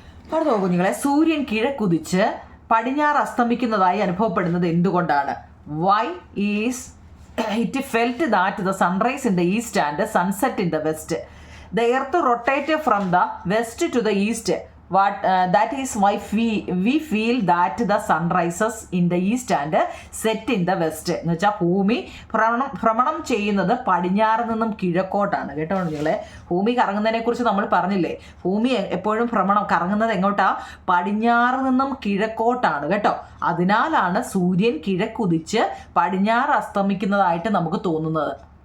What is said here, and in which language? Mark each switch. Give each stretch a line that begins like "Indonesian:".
Malayalam: പറഞ്ഞു കുഞ്ഞുങ്ങളെ, സൂര്യൻ കിഴക്കുതിച്ച് പടിഞ്ഞാറ് അസ്തമിക്കുന്നതായി അനുഭവപ്പെടുന്നത് എന്തുകൊണ്ടാണ്?
English: Why is it felt that the sunrise in the east and sunset in the west. The earth rotate from the west to the east. That is why we feel that the sun rises in the east and set in the west.
Malayalam: എന്ന് വെച്ചാൽ ഭൂമി ഭ്രമണം ചെയ്യുന്നത് പടിഞ്ഞാറ് നിന്നും കിഴക്കോട്ടാണ് കേട്ടോ നിങ്ങളെ. ഭൂമി കറങ്ങുന്നതിനെ കുറിച്ച് നമ്മൾ പറഞ്ഞില്ലേ. ഭൂമി എപ്പോഴും കറങ്ങുന്നത് എങ്ങോട്ടാ? പടിഞ്ഞാറ് നിന്നും കിഴക്കോട്ടാണ് കേട്ടോ. അതിനാലാണ് സൂര്യൻ കിഴക്കുതിച്ച് പടിഞ്ഞാറ് അസ്തമിക്കുന്നതായിട്ട് നമുക്ക് തോന്നുന്നത്.